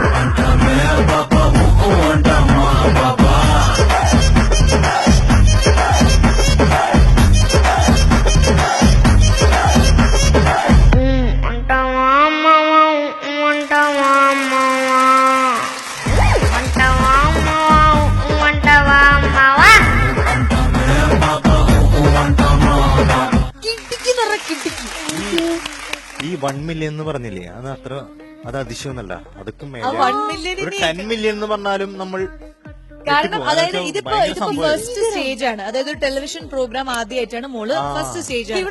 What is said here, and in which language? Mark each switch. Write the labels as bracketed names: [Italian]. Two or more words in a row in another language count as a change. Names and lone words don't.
[Telugu] అంటావా అమ్మావా అంటావా అమ్మావా, అంటావా అమ్మావా అంటావా అమ్మావా. [Malayalam] ഈ 1 മില്യൺ എന്ന് പറഞ്ഞില്ലേ, അത് അത്ര അത് അതിശയമൊന്നല്ല, അതൊക്കെ ആ 1 million ഒരു 10 മില്യൺ എന്ന് പറഞ്ഞാലും നമ്മൾ കാരണം അതായത് ഇതിപ്പോ [English] first stage [Malayalam] ആണ്, അതായത് ഒരു [English] television program [Malayalam] ആദ്യമായിട്ടാണ് മോള് [English] first stage [Malayalam] ആണ്.